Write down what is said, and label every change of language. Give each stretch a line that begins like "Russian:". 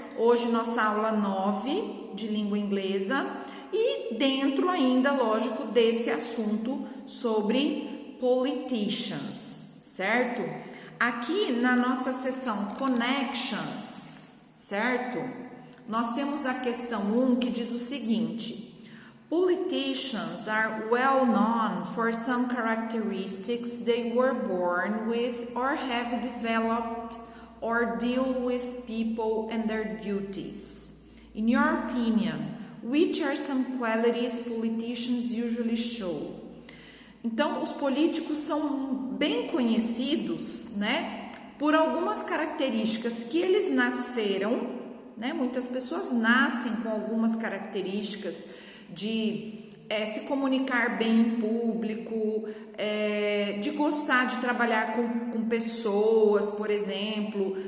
Portuguese: Hoje nossa aula 9 de língua inglesa e dentro ainda, lógico, desse assunto sobre politicians, certo? Aqui na nossa seção Connections, certo? Nós temos a questão 1 que diz o seguinte:
English: Politicians are well known for some characteristics they were born with or have developed or deal with people and their duties. In your opinion, which are some qualities politicians usually show?
Portuguese: Então, os políticos são bem conhecidos, né, por algumas características que eles nasceram, né, muitas pessoas nascem com algumas características de se comunicar bem em público, de gostar de trabalhar com pessoas, por exemplo.